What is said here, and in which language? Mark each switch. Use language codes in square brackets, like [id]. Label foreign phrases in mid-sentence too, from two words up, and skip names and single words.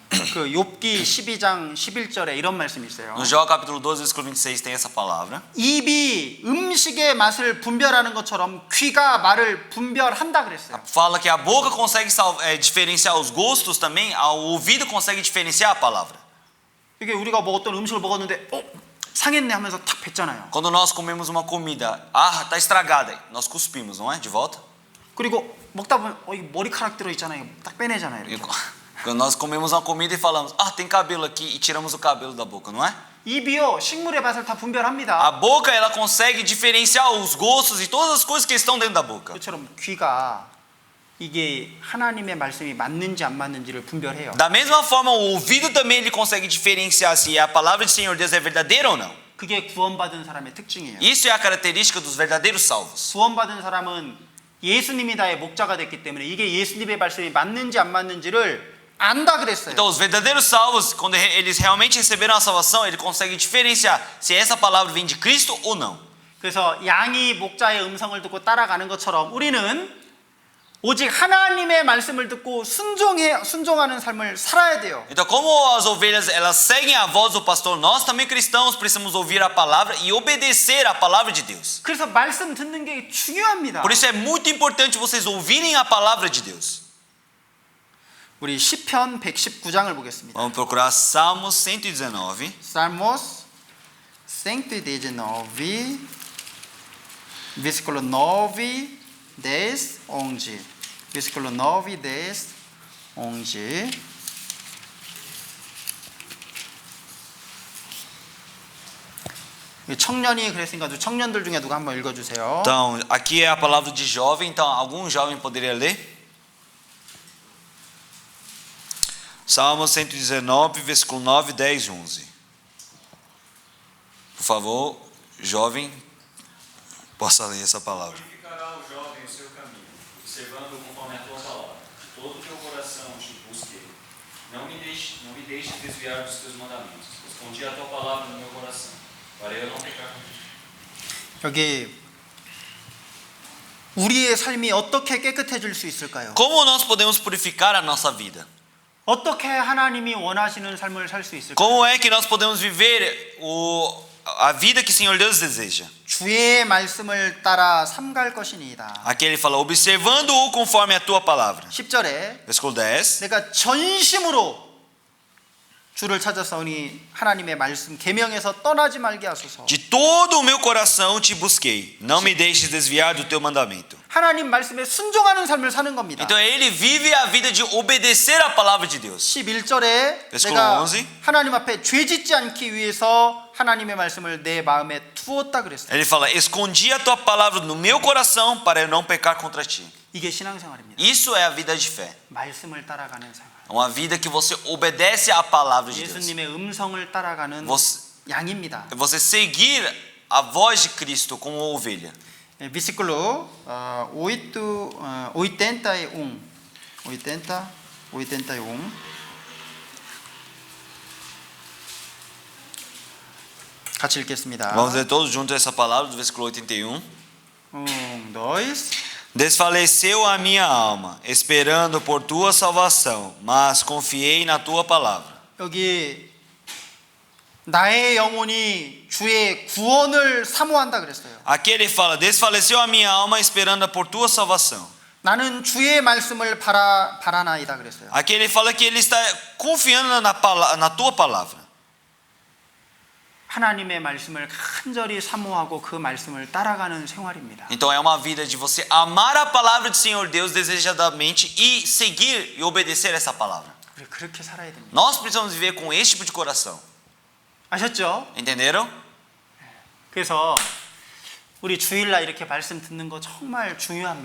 [ko] 그 욥기 12장 11절에 이런 말씀이 있어요. [pt] No Jó capítulo 12, versículo 26 tem essa palavra. [ko] 입이 음식의 맛을 분별하는 것처럼 귀가 말을 분별한다 그랬어요. [pt] Fala que a boca consegue diferenciar os gostos também, o ouvido consegue diferenciar a palavra. [ko] 이게 우리가 뭐 어떤 음식을 먹었는데 상했네 하면서 탁 뱉잖아요. [pt] Quando nós comemos uma comida, tá estragada, nós cuspimos, não é? De volta. [ko] 그리고 먹다 보면 이 머리카락 들어 있잖아요. 딱 빼내잖아요. [pt] E [ko] 이렇게. [pt] quando nós comemos uma comida e falamos, tem cabelo aqui, e tiramos o cabelo da boca, não é? [ko] 입이요 식물의 맛을 다 분별합니다. [pt] A boca, ela consegue diferenciar os gostos e todas as coisas que estão dentro da boca. [ko] 그처럼 귀가 이게 하나님의 말씀이 맞는지 안 맞는지를 분별해요. [pt] Da mesma forma, o ouvido também ele consegue diferenciar se a palavra do Senhor Deus é verdadeira ou não. [ko] 그게 구원받은 사람의 특징이에요. [pt] Isso é a característica dos verdadeiros salvos. [ko] 구원받은 사람은 예수님이 다의 목자가 됐기 때문에 이게 예수님의 말씀이 맞는지 안 맞는지를 안다 그랬어요. [pt] Então, os verdadeiros salvos, quando eles realmente receberam a salvação, ele consegue diferenciar se essa palavra vem de Cristo ou não. [ko] 그래서 양이 목자의 음성을 듣고 따라가는 것처럼 우리는 오직 하나님의 말씀을 듣고 순종하는 삶을 살아야 돼요. [pt] Então, como as ovelhas elas seguem a voz do pastor, nós também cristãos precisamos ouvir a palavra e obedecer a palavra de Deus. [ko] 그래서 말씀 듣는 게 중요합니다. [pt] Por isso é muito importante vocês ouvirem a palavra de Deus. [ko] 우리 시편 119장을 보겠습니다. [pt] Vamos procurar Salmos 119. Salmos 119, versículo 9, 10, 11. Versículo 9, 10, 11. 청년이 그랬으니까 청년들 중에 누가 한번 읽어주세요. Então, aqui é a palavra de jovem, então algum jovem poderia ler? Salmos 119, versículo 9, 10 e 11. Por favor, jovem, possa ler essa palavra. Purificará o jovem o seu caminho, observando conforme a tua palavra. De todo o teu coração te busquei. Não me deixes desviar dos teus mandamentos. Escondi a tua palavra no meu coração, para eu não pecar contra ti. [ko] 여기 우리의 삶이 어떻게 깨끗해질 수 있을까요? [pt] Como nós podemos purificar a nossa vida? [ko] 어떻게 하나님이 원하시는 삶을 살 수 있을까요? [pt] Como é que nós podemos viver a vida que o Senhor Deus deseja? [ko] 주의 말씀을 따라 삼갈 것이니이다. [pt] Aqui ele fala, observando-o conforme a tua palavra. [ko] 10절에 [pt] Versículo 10. [ko] 내가 전심으로 주를 찾았사오니 하나님의 말씀 계명에서 떠나지 말게 하소서. [pt] De todo o meu coração te busquei. Não me deixes desviar do teu mandamento. [ko] 하나님 말씀에 순종하는 삶을 사는 겁니다. [pt] Então ele vive a vida de obedecer a palavra de Deus. [ko] 11절에 [pt] Versículo [ko] 내가 [pt] 11. [ko] 하나님 앞에 죄짓지 않기 위해서 하나님의 말씀을 내 마음에 두었다 그랬어요. [pt] Ele fala, escondi a tua palavra no meu coração para eu não pecar contra ti. [ko] 이게 신앙생활입니다. [pt] Isso é a vida de fé. [ko] 말씀을 따라가는 생활. [pt] Uma vida que você obedece à palavra de Deus. [ko] 예수님의 음성을 따라가는 [pt] Você, [ko] 양입니다. [pt] você seguir a voz de Cristo como ovelha. Versículo 81. 81. [ko] 같이 읽겠습니다. [pt] Vamos ler todos juntos essa palavra do versículo 81. 1, 2. Desfaleceu a minha alma, esperando por tua salvação, mas confiei na tua palavra. [ko] 여기 나의 영혼이 주의 구원을 사모한다 그랬어요. [pt] Aqui ele fala, desfaleceu a minha alma, esperando por tua salvação. [ko] 나는 주의 말씀을 바라나이다 그랬어요. [pt] Aqui ele fala que ele está confiando na tua palavra. [ko] 하나님의 말씀을 간절히 사모하고 그 말씀을 따라가는 생활입니다. [pt] Então é uma vida de você amar a palavra do Senhor Deus desejadamente e seguir e obedecer essa palavra. [ko] 우리 그렇게 살아야 됩니다. [pt] Nós precisamos viver com este tipo de coração. [ko] 아셨죠? [pt] Entenderam? [ko] 그래서 우리 주일날 이렇게 말씀 듣는 거 정말 중요합니다.